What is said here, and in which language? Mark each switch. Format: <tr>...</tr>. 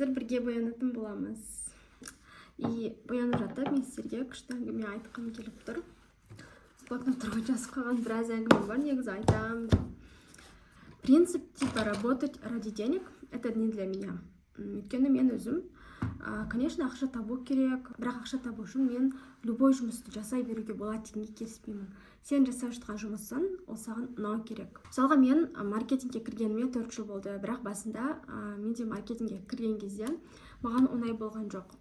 <kk>Бірге боянатын боламыз. И боянып жатып, мен сіздерге күшті әңгіме айтқым келіп тұр. Блокноттарға жазып қалған біраз әңгіме бар, негізі айтам.</kk> <ru>Принцип типа работать ради денег – это не для меня.</ru> <kk>Өйткені мен өзім,</kk> <ru>конечно,</ru> <kk>ақша табу керек, бірақ ақша табу үшін мен</kk> <ru>любой</ru> <kk>жұмысты жасай беруге болады дегенге келіспеймін. Сен жасап жатқан жұмысын, ол саған ұнау керек. Мысалға мен маркетингке кіргеніме 4 жыл болды, бірақ басында мен де маркетингке кірген кезде маған оңай болған жоқ.</kk>